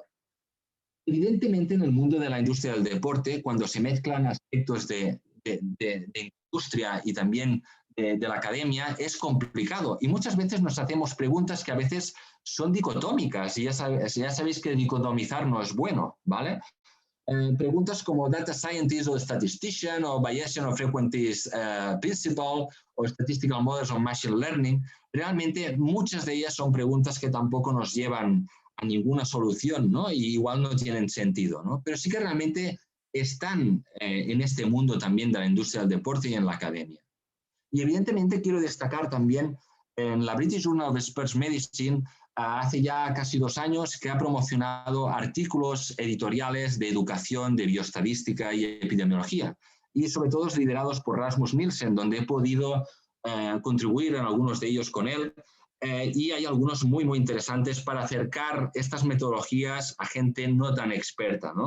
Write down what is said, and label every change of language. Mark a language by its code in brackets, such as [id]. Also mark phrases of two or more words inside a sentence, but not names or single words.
[es] Evidentemente, en el mundo de la industria del deporte, cuando se mezclan aspectos de industria y también de la academia, es complicado. Y muchas veces nos hacemos preguntas que a veces son dicotómicas. Y ya sabéis que dicotomizar no es bueno, ¿vale? Preguntas como [en] data scientist [es] o statistician o Bayesian o [en] frequentist principle [es] o [en] statistical models [es] o [en] machine learning, [es] realmente muchas de ellas son preguntas que tampoco nos llevan a ninguna solución, ¿no? Y igual no tienen sentido, ¿no? Pero sí que realmente están en este mundo también de la industria del deporte y en la academia. Y evidentemente quiero destacar también en la British Journal of Sports Medicine, hace ya casi 2 años, que ha promocionado artículos editoriales de educación, de bioestadística y epidemiología, y sobre todo liderados por Rasmus Nielsen, donde he podido contribuir en algunos de ellos con él, y hay algunos muy, muy interesantes para acercar estas metodologías a gente no tan experta, ¿no?